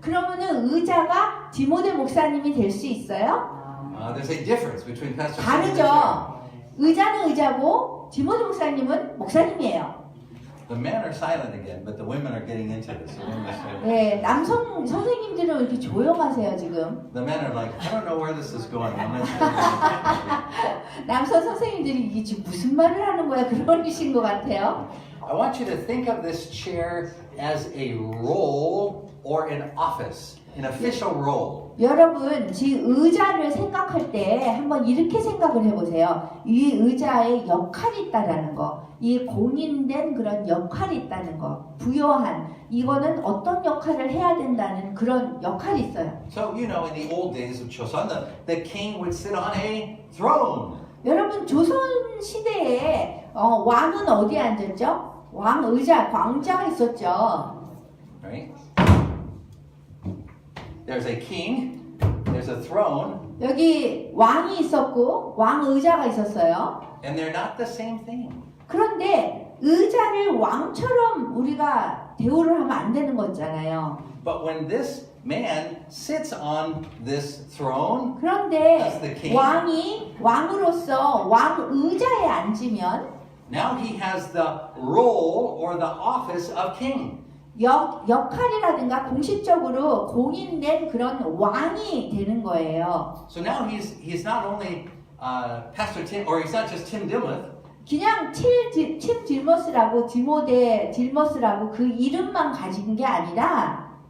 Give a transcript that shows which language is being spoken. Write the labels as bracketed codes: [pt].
[ko] 그러면은 의자가 디모데 목사님이 될 수 있어요? [en] There's a difference between Pastor Tim and the chair. [ko] 다르죠. 의자는 의자고 디모데 목사님은 목사님이에요. [en] The men are silent again, but the women are getting into this. The women are saying- [ko] 네, 남성 선생님들은 왜 이렇게 조용하세요 지금? [en] The men are like, I don't know where this is going. I'm not sure. [ko] 남성 선생님들이 이게 지금 무슨 말을 하는 거야 그러신 것 같아요. [en] I want you to think of this chair as a role or an office, an official role. [ko] 여러분, 지금 의자를 생각할 때 한번 이렇게 생각을 해보세요. 이 의자에 역할이 있다라는 거, 이 공인된 그런 역할이 있다는 거, 부여한 이거는 어떤 역할을 해야 된다는 그런 역할이 있어요. [en] So, you know, in the old days of Joseon, the king would sit on a throne. [ko] 여러분, 조선 시대에 왕은 어디에 앉았죠? 왕 의자, 왕자가 있었죠. [en] Right? There's a king, there's a throne, [ko] 여기 왕이 있었고 왕 의자가 있었어요. [en] and they're not the same thing. [ko] 그런데 의자를 왕처럼 우리가 대우를 하면 안 되는 거잖아요. [en] But when this man sits on this throne, That's the [ko] 그런데 [en] king. [ko] 왕이 왕으로서 왕 의자에 앉으면 [en] now he has the role or the office of king. [ko] 역할이라든가 공식적으로 공인된 그런 왕이 되는 거예요. [en] So now he's not only Pastor Tim, or he's not just Tim Dimmoth. [ko] 그냥 팀 딜머스라고 디모데 딜머스라고 그 이름만 가진 게 아니라